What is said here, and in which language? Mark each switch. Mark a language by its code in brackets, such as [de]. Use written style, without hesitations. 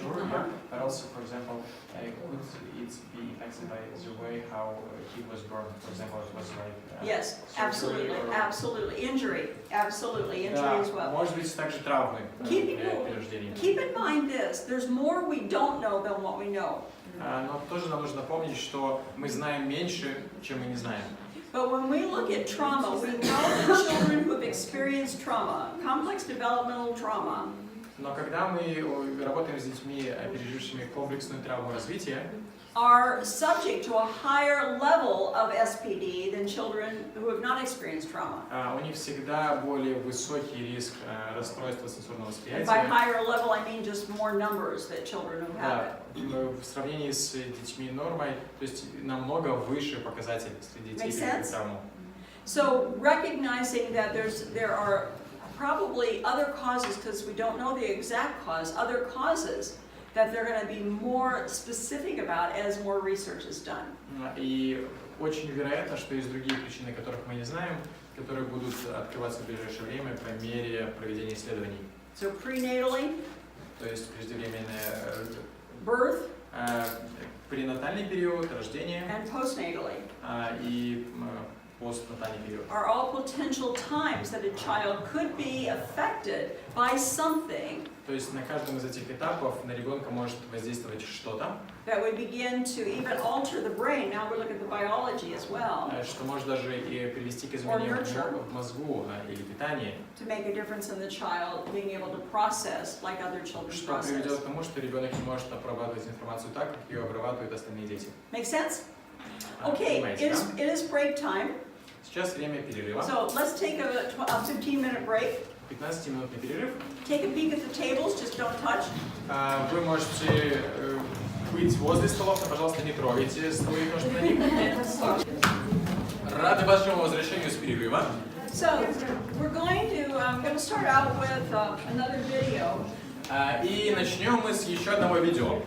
[en] yeah, but also, for example, could it be affected by the way how a kid was born? For example, it was like yes, absolutely, absolutely, injury as well. [ru] Может быть, также травмы при рождении. [en] Keep in mind this: there's more we don't know than what we know. [ru] Но тоже нам нужно помнить, что мы знаем меньше, чем мы не знаем. [en] But when we look at trauma, we know that children who have experienced trauma, complex developmental trauma. [ru] Но когда мы работаем с детьми, пережившими комплексную травму развития, [en] are subject to a higher level of SPD than children who have not experienced trauma. [ru] У них всегда более высокий риск расстройства сенсорного восприятия. [en] By higher level, I mean just more numbers that children who have it. [ru] В сравнении с детьми нормой, то есть намного выше показатель среди детей, переживших травму. [en] So recognizing that there are probably other causes, because we don't know the exact cause, other causes that they're going to be more specific about as more research is done. [ru] И очень вероятно, что есть другие причины, которых мы не знаем, которые будут открываться в ближайшее время по мере проведения исследований. [en] So prenatally, [ru] то есть преждевременная [en] birth, [ru] пренатальный период, рождение, [en] and postnatally, [ru] и постнатальный период. [en] Are all potential times that a child could be affected by something. [ru] То есть на каждом из этих этапов на ребенка может воздействовать что-то. [en] That would begin to even alter the brain. Now we look at the biology as well. [ru] Что может даже и привести к изменениям в мозгу или питании. [en] To make a difference in the child being able to process like other children process. [ru] Что приведет к тому, что ребенок не может обрабатывать информацию так, как ее обрабатывают остальные дети. [en] Make sense? Okay, it is break time. [ru] Сейчас время перерыва. [en] So let's take a 15-minute break. [ru] 15-минутный перерыв. [en] Take a peek at the tables, just don't touch. [ru] Вы можете быть возле столов, но, пожалуйста, не трогайте свои ножки на них. Рады вашему возвращению с перерыва. [en] So I'm going to start out with another video. [ru] И начнем мы с еще одного видео.